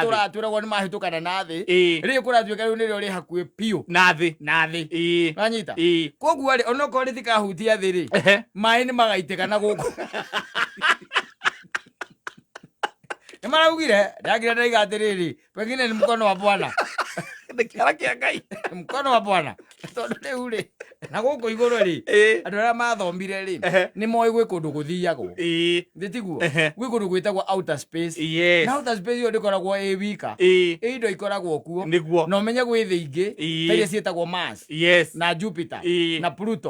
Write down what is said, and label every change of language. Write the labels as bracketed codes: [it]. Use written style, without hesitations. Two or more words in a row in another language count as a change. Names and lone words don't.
[ki] Tũratwĩragwo nĩ mahĩtũkana na thĩ. Rĩu kũratuĩka rĩu nĩrĩo rĩ hakuhĩ biũ na thĩ. Wanyita. Koguo rĩ onokorwo rĩtikahutia thĩ rĩ maĩ nĩ magaitĩka na gũkũ. Nĩ maraugire ndagire ndaiga atĩrĩrĩ pengine nĩ [sw] mkono wa Bwana. [ki] Kĩara kĩa Ngai. [sw] Mkono wa Bwana. [ki] Tondũ rĩu rĩ na gũkũ igũrũ rĩ andũ arĩa mathomire rĩ nĩ moĩ gwĩ kũndũ gũthiagwo. Ndĩtiguo gwĩ kũndũ gwĩtagwo [en] outer space. [ki] Na [en] outer space [ki] ĩyo ndĩkoragwo ĩ wika. Indo ikoragwo kuo na ũmenye gwĩ thĩ ingĩ ta iria ciĩtagwo Mars na Jupiter na Pluto.